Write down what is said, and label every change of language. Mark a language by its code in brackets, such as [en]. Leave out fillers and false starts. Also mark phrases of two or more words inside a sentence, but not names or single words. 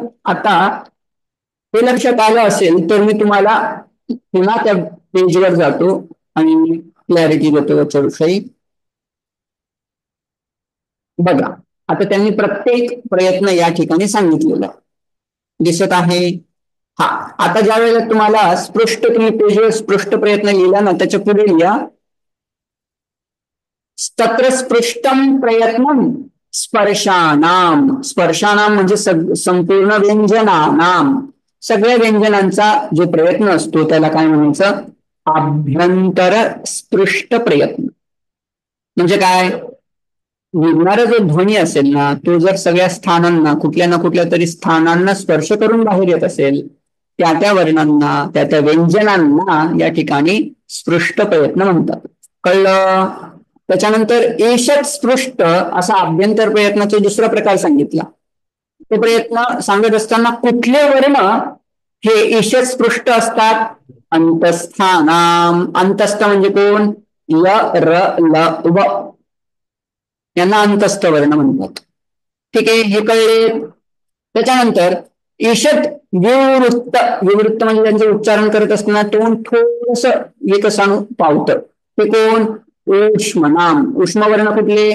[mr] आता हे लक्षात आलं असेल तर मी तुम्हाला पुन्हा त्या पेजवर जातो आणि क्लॅरिटी देतो याच्याविषयी. बघा, आता त्यांनी प्रत्येक प्रयत्न या ठिकाणी सांगितलेला दिसत आहे. हा, आता ज्या वेळेला तुम्हाला स्पृष्ट, तुम्ही पेजवर स्पृष्ट प्रयत्न लिहिला ना, त्याच्या पुढे लिहा [sa] तत्र स्पृष्टम प्रयत्नम स्पर्शानाम. [mr] स्पर्शानाम म्हणजे संपूर्ण व्यंजनानाम, सगळ्या व्यंजनांचा जो प्रयत्न असतो त्याला काय म्हणायचं? आभ्यंतर स्पृष्ट प्रयत्न. म्हणजे काय? निघणारा जो ध्वनी असेल ना, तो जर सगळ्या स्थानांना, कुठल्या ना कुठल्या तरी स्थानांना स्पर्श करून बाहेर येत असेल, त्या त्या वर्णांना, त्या त्या व्यंजनांना या ठिकाणी स्पृष्ट प्रयत्न म्हणतात. कळलं? त्याच्यानंतर एषत स्पृष्ट असा आभ्यंतर प्रयत्नाचा दुसरा प्रकार सांगितला. तो प्रयत्न सांगत असताना कुठले वर्ण हे ईशत स्पृष्ट असतात? अंतस्थानाम. अंतस्थ म्हणजे कोण? य, र, ल, व यांना अंतस्थ वर्ण म्हणतात. ठीक आहे, हे कळले. त्याच्यानंतर ईशत विवृत्त. विवृत्त म्हणजे त्यांचं उच्चारण करत असताना तोंड थोडस एकसाणू पावतं. ते कोण? ऊष्म नाम. ऊष्म वर्ण कुठले?